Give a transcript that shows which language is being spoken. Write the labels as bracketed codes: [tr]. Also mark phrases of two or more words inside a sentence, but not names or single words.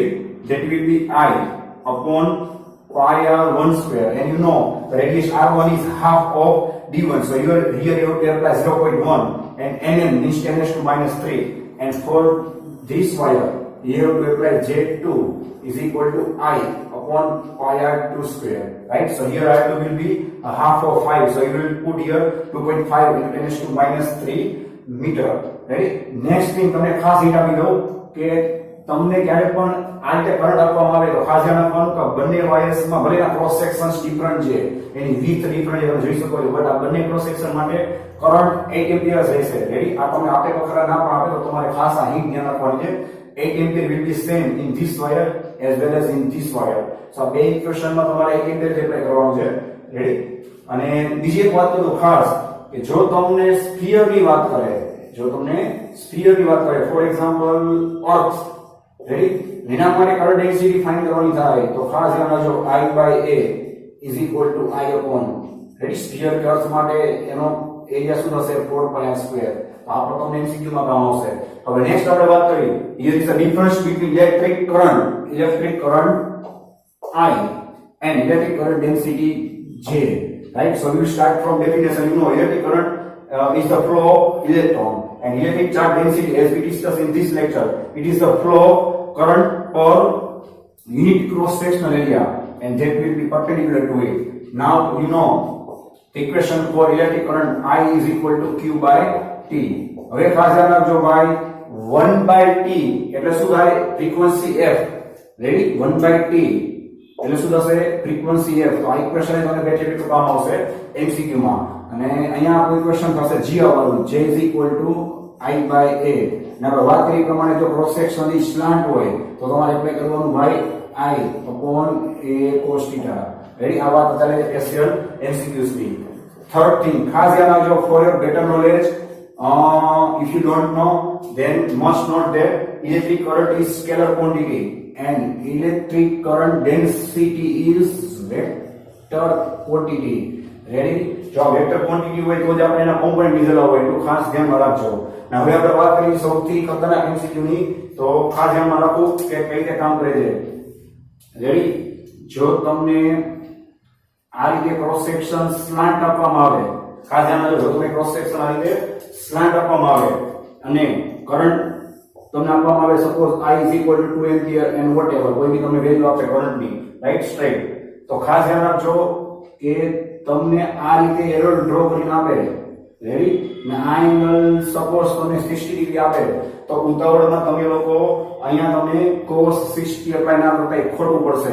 [en] That will be I upon pi r1 square, and you know the radius r1 is half of d1, so here you have to apply 0.1, and nm means 10 raised to minus 3, and for this wire you have to apply J2 is equal to I upon pi r2 square, right? So here r2 will be a half of 5, so you will put here 2.5 into 10 raised to minus 3 meter. Right? Next thing [gu] તમને ખાસ હિંટ આપી દઉં કે તમને ક્યારે પણ આ રીતે કરંટ આપવામાં આવે તો ખાસ ધ્યાન રાખવાનું કે બંને વાયર્સમાં ભલે [en] cross sections different [gu] છે, એની [en] width different [gu] છે, તમે જોઈ શકો છો, બટ આ બંને [en] cross section [gu] માટે [en] current 8 ampere [gu] રહેશે. રેડી? આ તમે આપે તો ખરા, ના પણ આપે તો તમારે ખાસ આ હિંટ ધ્યાન રાખવાની છે. [en] 8 એમ્પિયર will be same in this wire as well as in this wire. [gu] So આ બે ઇક્વેશનમાં તમારે [en] 8 ampere apply [gu] કરવાનું છે. રેડી? અને બીજી એક વાત કરું ખાસ કે જો તમને સ્ફિયરની વાત કરે, [en] for example earth, ready, [gu] એના માટે [en] current density find [gu] કરવાની થાય તો ખાસ ધ્યાન રાખજો [en] I by A is equal to I upon, [gu] રેડી, સ્ફિયર કે અર્થ માટે એનો એરિયા શું થશે [en] 4 pi r square. [gu] તો આ પણ તમને MCQ માં કામ આવશે. હવે નેક્સ્ટ આપણે વાત કરી, [en] here is the difference between electric current I and electric current density J, right? So we will start from definition. You know electric current is the flow of electron. And electric charge density, as we discussed in this lecture, it is the flow of current per unit cross sectional area, and that will be perpendicular to it. Now you know the equation for electric current I is equal to Q by T. [gu] હવે ખાસ ધ્યાન રાખજો ભાઈ, [en] 1 by T [gu] એટલે શું થાય? [en] frequency f. [gu] રેડી? [en] 1 by T [gu] એટલે શું થશે? [en] frequency f. [gu] તો આ ઇક્વેશન તમને બે ચેપ્ટર કામ આવશે MCQ માં, અને અહીંયા આપણું ઇક્વેશન થશે g આવવાનું, [en] j is equal to I by A. [gu] ને આપણે વાત કરી પ્રમાણે જો [en] cross section [gu] ની સ્લાન્ટ હોય તો તમારે એપ્લાય કરવાનું ભાઈ [en] I upon A cos theta. [gu] રેડી? આ વાત ચાલે છે [en] special MCQs [gu] ની. [en] third thing [gu] ખાસ ધ્યાન રાખજો, [en] for your better knowledge, if you don't know, then must note that electric current is scalar quantity and electric current density is vector quantity. Ready? [gu] જો [en] vector quantity [gu] હોય તો જ આપણે એના કોમ્પોનન્ટ લીધેલા હોય, એટલું ખાસ ધ્યાનમાં રાખજો. ને હવે આપણે વાત કરીએ સૌથી ખતરનાક MCQ ની, તો ખાસ ધ્યાનમાં રાખો કે કઈ રીતે કામ કરે છે. રેડી? જો તમને આ રીતે [en] cross section slant [gu] આપવામાં આવે, ખાસ ધ્યાન રાખજો, જો તમને [en] cross section [gu] આ રીતે સ્લાન્ટ આપવામાં આવે અને કરંટ તમને આપવામાં આવે, સપોઝ [en] I is equal to 2 ampere and whatever, [gu] કોઈ બી તમને વેલ્યુ આપે કરંટની, [en] right, straight, [gu] તો ખાસ ધ્યાન રાખજો કે તમને આ રીતે [en] arrow draw [gu] કરીને આપે. રેડી? ને આ [en] angle suppose [gu] તમને [en] 60 degree [gu] આપે, તો ઉતાવળમાં તમે લોકો અહીંયા તમે cos 60 એપ્લાય ના કરતા ખોટું પડશે.